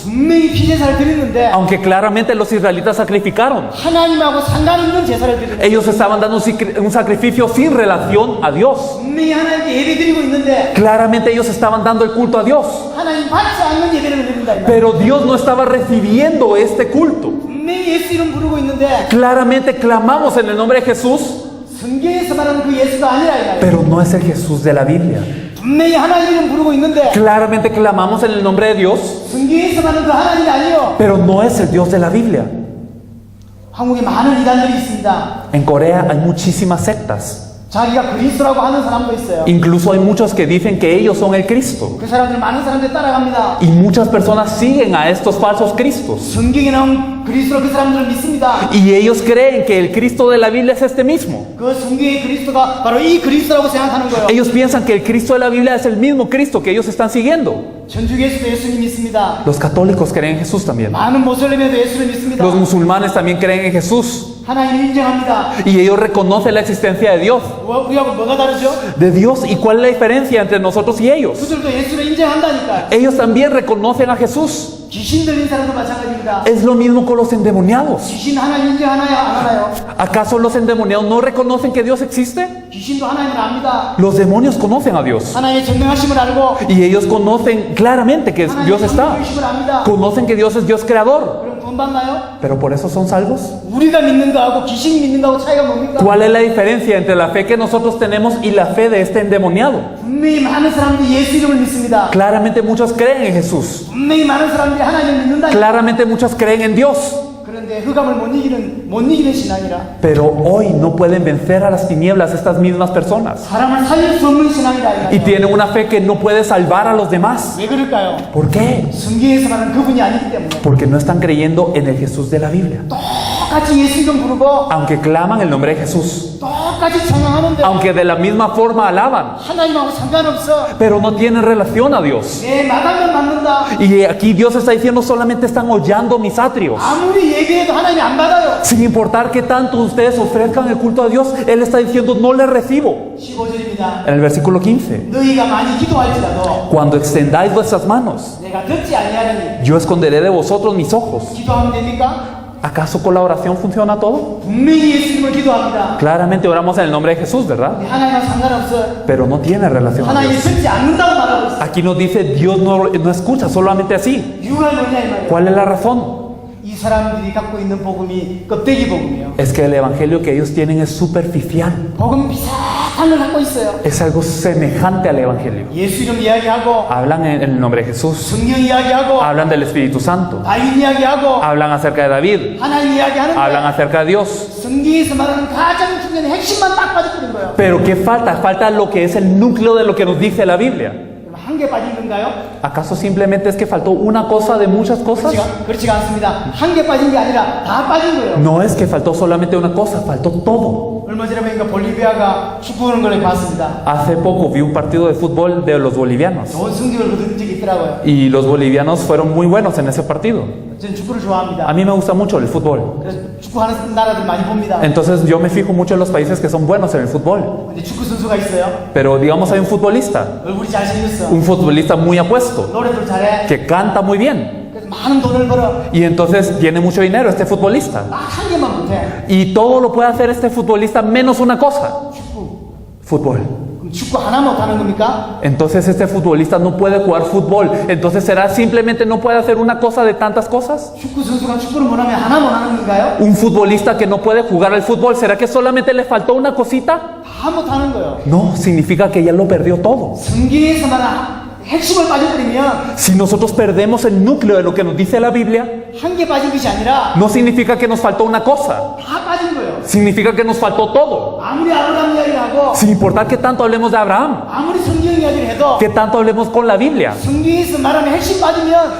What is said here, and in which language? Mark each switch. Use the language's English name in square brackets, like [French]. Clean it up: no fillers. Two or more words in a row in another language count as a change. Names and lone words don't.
[Korean] 분명히 피제사를 드리는데 [Spanish] Aunque claramente los israelitas sacrificaron. [Korean] 하나님하고 상관없는 제사를 드리는데 [Spanish] Ellos estaban dando un sacrificio sin relación a Dios. [Korean] 분명히 하나님께 예배 드리고 있는데 [Spanish] Claramente ellos estaban dando el culto a Dios. [Korean] 하나님 받지 않는 예배를 드린다 이 말이에요. [Spanish] Pero Dios no estaba recibiendo este culto. [Korean] 분명히 예수 이름 부르고 있는데 [Spanish] Claramente clamamos en el nombre de Jesús, [Korean] 성경에서 말하는 그 예수가 아니라 이 말이에요. [Spanish] pero no es el Jesús de la Biblia. [Korean] 분명히 하나님 이름 부르고 있는데 [Spanish] Claramente clamamos en el nombre de Dios, [Korean] 성경에서 말하는 그 하나님이 아니에요. [Spanish] pero no es el Dios de la Biblia. [Korean] 한국에 많은 이단들이 있습니다. [Spanish] En Corea hay muchísimas sectas. [Korean] 자기가 그리스도라고 하는 사람도 있어요. [Spanish] Incluso hay muchos que dicen que ellos son el Cristo. [Korean] 그 사람들 많은 사람들 따라갑니다. [Spanish] Y muchas personas siguen a estos falsos Cristos. [Korean] 성경에 나온 그리스도로 그 사람들을 믿습니다. [Spanish] Y ellos creen que el Cristo de la Biblia es este mismo. [Korean] 그 성경의 그리스도가 바로 이 그리스도라고 생각하는 거예요. [Spanish] Ellos piensan que el Cristo de la Biblia es el mismo Cristo que ellos están siguiendo. [Korean] 천주교 예수도 예수님 믿습니다. [Spanish] Los católicos creen en Jesús también. [Korean] 많은 모슬림에도 예수를 믿습니다. [Spanish] Los musulmanes también creen en Jesús. [Korean] 하나님을 인정합니다. [Spanish] Y ellos reconocen la existencia de Dios. [Korean] 우리하고 뭐가 다르죠? [Spanish] De Dios. ¿Y cuál es la diferencia entre nosotros y ellos? [Korean] 그들도 예수를 인정한다니까. [Spanish] Ellos también reconocen a Jesús. [Korean] 귀신 들린 사람도 마찬가지입니다. [Spanish] Es lo mismo con los endemoniados. [Korean] 귀신 하나님 인정하나요? 안 하나요? [Spanish] ¿Acaso los endemoniados no reconocen que Dios existe? [Korean] 귀신도 하나님을 압니다. [Spanish] Los demonios conocen a Dios. [Korean] 하나님의 전능하심을 알고 [Spanish] Y ellos conocen claramente que Dios [Korean] 하나님의 [Spanish] está. [Korean] 전능하심을 압니다. [Spanish] Conocen que Dios es Dios creador. [Korean] 그럼 돈 받나요? [Spanish] ¿Pero por eso son salvos? [Korean] 우리가 믿는 거하고 귀신이 믿는 거하고 차이가 뭡니까? [Spanish] ¿Cuál es la diferencia entre la fe que nosotros tenemos y la fe de este endemoniado? [Korean] 분명히 많은 사람들이 예수 이름을 믿습니다. [Spanish] Claramente muchos creen en Jesús. [Korean] 분명히 많은 사람들이 하나님을 믿는다. [Spanish] Claramente muchos creen en Dios. [Korean] 그런데 흑암을 못 이기는 신앙이라 [Spanish] Pero hoy no pueden vencer a las tinieblas estas mismas personas. [Korean] 사람을 살릴 수 없는 신앙이라 이 [Spanish] Y [Korean] 말이에요. [Spanish] tienen una fe que no puede salvar a los demás. [Korean] 왜 그럴까요? [Spanish] ¿Por qué? [Korean] 성경에서 말하는 그분이 아니기 때문에. [Spanish] Porque no están creyendo en el Jesús de la Biblia. [Korean] 똑같이 예수 이름 부르고 [Spanish] Aunque claman el nombre de Jesús. [Korean] 똑같이 찬양하는데 [Spanish] Aunque de la misma forma alaban. [Korean] 하나님하고 상관없어. [Spanish] Pero no tienen relación a Dios. [Korean] 내 마당만 받는다. [Spanish] Y aquí Dios está diciendo solamente están hollando mis atrios. [Korean] 아무리 예배해도 하나님이 안 받아요. [Spanish] Sin importar que tanto ustedes ofrezcan el culto a Dios, Él está diciendo no le recibo. [Korean] 15절입니다. [Spanish] En el versículo 15. [Korean] 너희가 많이 기도할지라도 [Spanish] Cuando extendáis vuestras manos, [Korean] 내가 듣지 아니하리니. [Spanish] yo esconderé de vosotros mis ojos. [Korean] 기도하면 됩니까? [Spanish] ¿Acaso con la oración funciona todo? [Korean] 분명히 예수 이름을 기도합니다. [Spanish] Claramente oramos en el nombre de Jesús, ¿verdad? [Korean] 근데 하나님과 상관없어. [Spanish] Pero no tiene relación a [Korean] 하나님이 [Spanish] Dios. [Korean] 듣지 않는다고 말하고 있어. [Spanish] Aquí nos dice Dios no escucha solamente así. [Korean] 이유가 뭐냐 이 말이에요. [Spanish] ¿Cuál es la razón? [Korean] 이 사람들이 갖고 있는 복음이 껍데기 복음이에요. [Spanish] Es que el evangelio que ellos tienen es superficial. [Korean] 복음 비슷한 걸 갖고 있어요. [Spanish] Es algo semejante al evangelio. [Korean] 예수 이름 이야기하고 [Spanish] Hablan en el nombre de Jesús. [Korean] 성령 이야기하고 [Spanish] Hablan del Espíritu Santo. [Korean] 다윗 이야기하고 [Spanish] Hablan acerca de David. [Korean] 하나님 이야기하는데 [Spanish] Hablan acerca de Dios. [Korean] 성경에서 말하는 가장 중요한 핵심만 딱 빠져버린 거예요. [Spanish] Pero ¿qué falta? Falta lo que es el núcleo de lo que nos dice la Biblia. [Korean] 한 개 빠진 건가요? [Spanish] ¿Acaso simplemente es que faltó una cosa de muchas cosas? [Korean] 그렇지가 않습니다. 한 개 빠진 게 아니라 다 빠진 거예요. [Spanish] No es que faltó solamente una cosa, faltó todo. [Korean] 얼마 전에 보니까 볼리비아가 축구하는 걸 봤습니다. [Spanish] Hace poco vi un partido de fútbol de los bolivianos. [Korean] 좋은 성적을 거둔 적이 있더라고요. [Spanish] Y los bolivianos fueron muy buenos en ese partido. [Korean] 저는 축구를 좋아합니다. [Spanish] A mí me gusta mucho el fútbol. [Korean] 그래서 축구하는 나라들 많이 봅니다. [Spanish] Entonces yo me fijo mucho en los países que son buenos en el fútbol. [Korean] 근데 축구 선수가 있어요. [Spanish] Pero digamos hay un futbolista, [Korean] 얼굴이 잘생겼어. [Spanish] un futbolista muy apuesto, [Korean] 노래도 잘해. [Spanish] que canta muy bien. [Korean] 그래서 많은 돈을 벌어. [Spanish] Y entonces tiene mucho dinero este futbolista. [Korean] 딱 한 개만 못해. [Spanish] Y todo lo puede hacer este futbolista menos una cosa, [Korean] 축구. [Spanish] fútbol. [Korean] 그럼 축구 하나 못하는 겁니까? [Spanish] Entonces este futbolista no puede jugar fútbol. Entonces será simplemente no puede hacer una cosa de tantas cosas. [Korean] 축구 선수가 축구를 못하면 하나 못하는 건가요? [Spanish] Un futbolista que no puede jugar al fútbol, ¿será que solamente le faltó una cosita? [Korean] 다 못하는 거예요. [Spanish] No, significa que ya lo perdió todo. [Korean] 성경에서 말하는 핵심을 빠져버리면 [Spanish] Si nosotros perdemos el núcleo de lo que nos dice la Biblia, [Korean] 한 개 빠진 것이 아니라 [Spanish] no significa que nos faltó una cosa, [Korean] 다 빠진 거예요. [Spanish] significa que nos faltó todo. [Korean] 아무리 아브라함 이야기를 하고 [Spanish] Sin importar que tanto hablemos de Abraham, [Korean] 아무리 성경 이야기를 해도 [Spanish] que tanto hablemos con la Biblia, [Korean] 성경에서 말하는 핵심 빠지면